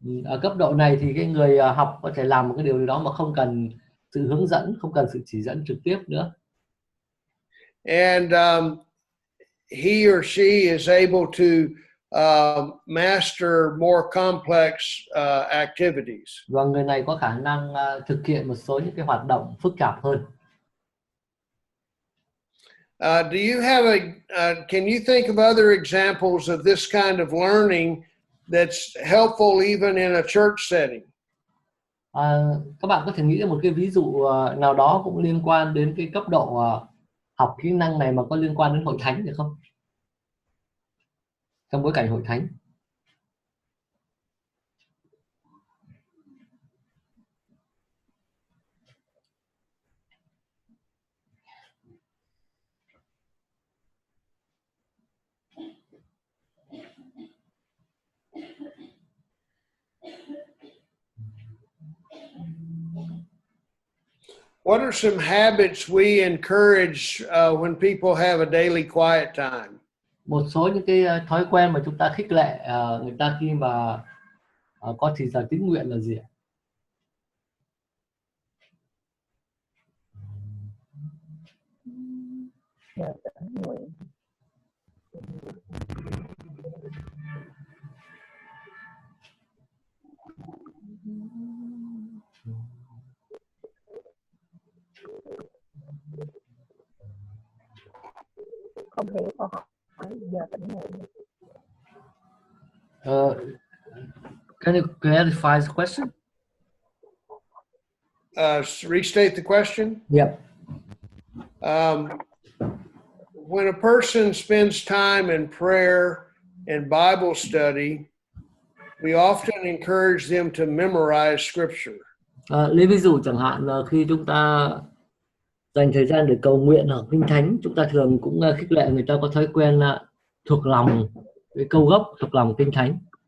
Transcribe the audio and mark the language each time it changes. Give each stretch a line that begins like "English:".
Vietnamese: Ở cấp độ này thì cái người học có thể làm một cái điều gì đó mà không cần sự hướng dẫn, không cần sự chỉ dẫn trực tiếp nữa.
English: And he or she is able to master more complex activities.
Vietnamese: Và người này có khả năng thực hiện một số những cái hoạt động phức tạp hơn.
English: Do you have can you think of other examples of this kind of learning that's helpful even in a church setting?
Vietnamese: Các bạn có thể nghĩ một cái ví dụ nào đó cũng liên quan đến cái cấp độ học kỹ năng này mà có liên quan đến hội thánh được không? Trong bối cảnh hội thánh.
English: What are some habits we encourage when people have a daily quiet time?
Vietnamese: Một số những cái thói quen mà chúng ta khích lệ người ta khi mà có thì giờ tĩnh nguyện là gì ạ? Không hiểu câu hỏi giờ tĩnh nguyện.
English: Can you clarify the question? Restate the question. Yep. When a person spends time in prayer and Bible study, we often encourage them to memorize scripture.
Vietnamese: Lấy ví dụ chẳng hạn là khi chúng ta dành thời gian để cầu nguyện hoặc kinh thánh, chúng ta thường cũng khích lệ người ta có thói quen thuộc lòng cái câu gốc, thuộc lòng kinh thánh.